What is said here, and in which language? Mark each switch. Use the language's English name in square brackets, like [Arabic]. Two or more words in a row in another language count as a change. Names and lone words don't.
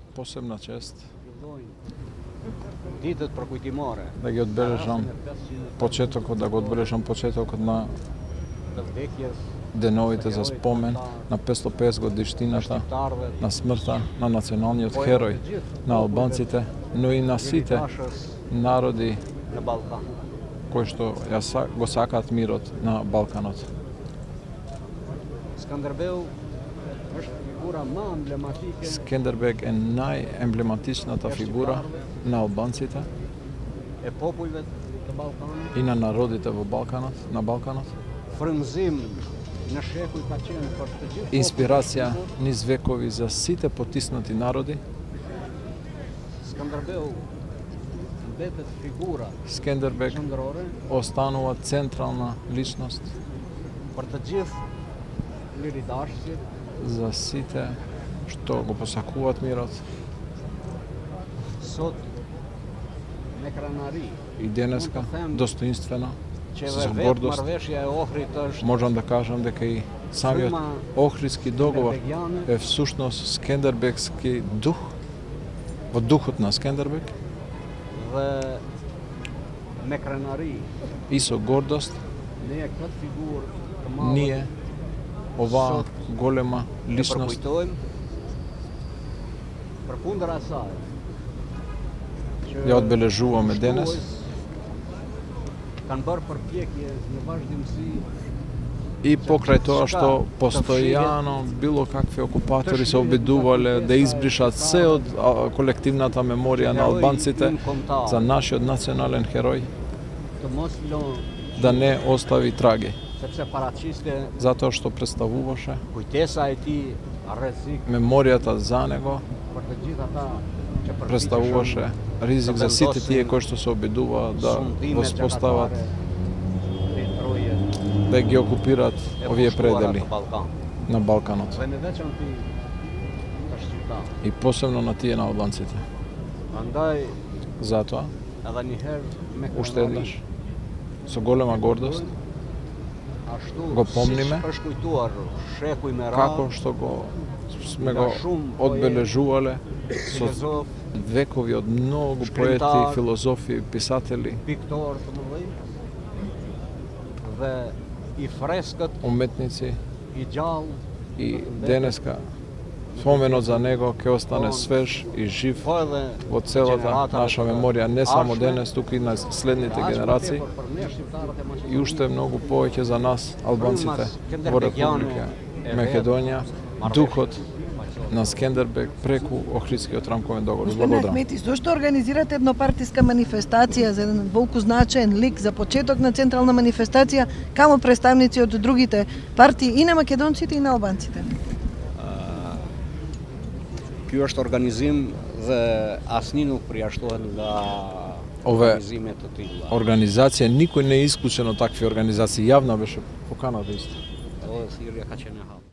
[Macedonian] посебна чест [Albanian] Ditët përkujtimore [Macedonian] da ги одбележам да го одбележам почетокот на [Albanian] të vdekjes [Macedonian] деновите за спомен на 550 годишнината на смртта на националниот херој на албанците, но и на сите народи [Albanian] në Ballkan. [Macedonian] кои што го сакаат мирот на Балканот. [Albanian] Skënderbeu është figura më emblematike [Macedonian] Скендербег е најемблематичната фигура на албанците [Albanian] e popujve të Ballkanit. [Macedonian] и на народите на Балканот. [Albanian] Frymëzim në shekuj ka qenë për të gjithë [Macedonian] Инспирација низ векови за сите потиснати народи. [Albanian] Skënderbeu mbetet figura [Macedonian] Скендербег [Albanian] qendrore [Macedonian] останува централна личност [Albanian] për të gjithë liridashësit [Macedonian] за сите што го посакуваат мирот [Albanian] sot me krenari [Macedonian] и денеска достоинствено, [Albanian] që [Macedonian] со [Albanian] vetë [Macedonian] гордост. [Albanian] marrëveshja e Ohrit është [Macedonian] Можам да кажам дека и самиот Охридски договор е всушност скендербегски дух, во духот на Скендербег [Albanian] dhe me krenari [Macedonian] и со гордост [Albanian] ne këtë figurë të madhe [Macedonian] ние оваа голема [Albanian] e [Macedonian] личност [Albanian] përkujtojmë përkundër asaj që [Macedonian] ја одбележуваме денес [Albanian] kanë bërë përpjekje në vazhdimsi [Macedonian] и покрај тоа што постојано било какви окупатори се обидувале да избришат се од колективната меморија на албанците за нашиот национален херој, [Albanian] të mos lënë [Macedonian] да не остави траги, [Albanian] sepse paraqiste [Macedonian] затоа што представуваше [Albanian] kujtesa e tij rrezik [Macedonian] меморијата за него, [Albanian] për të gjithë ata që [Macedonian] представуваше ризик за сите тие кои што се обидуваат да воспостават, да ги окупираат овие предели на Балканот [Albanian] Dhe në veçanti të shqiptar. [Macedonian] и посебно на тие на албанците. [Albanian] Prandaj [Macedonian] Затоа, [Albanian] edhe një herë me [Macedonian] уште еднаш, со голема гордост, [Albanian] ashtu [Macedonian] го помниме, [Albanian] siç është kujtuar shekuj me [Macedonian] како [Albanian] radhë [Macedonian] што сме го одбележувале со [Albanian] filozof, [Macedonian] векови од многу поети, филозофи, писатели, [Albanian] piktor të mëdhenj dhe i freskët, [Macedonian] уметници [Albanian] i gjallë [Macedonian] и денеска споменот за него ќе остане свеж и жив [Albanian] po edhe [Macedonian] во целата наша меморија, не само денес, туку и на следните генерации [Albanian] për ne shqiptarët e Maqedonisë. [Macedonian] и уште многу повеќе за нас, албанците во Република Македонија, духот на Скендербег преку Охридскиот рамковен договор. Господине Благодарам. Ахмети, зошто организирате еднопартиска манифестација за еден волку значаен лик за почеток на централна манифестација каму представници од другите партии и на македонците и на албанците? [Albanian] Ky është organizim dhe asnjë nuk përjashtohet nga [Macedonian] Ove [Albanian] organizime të tilla. [Macedonian] организација, никој не е исклучен од такви организации. Јавна беше поканата исто. [Albanian] Edhe thirrja ka qenë e hapur.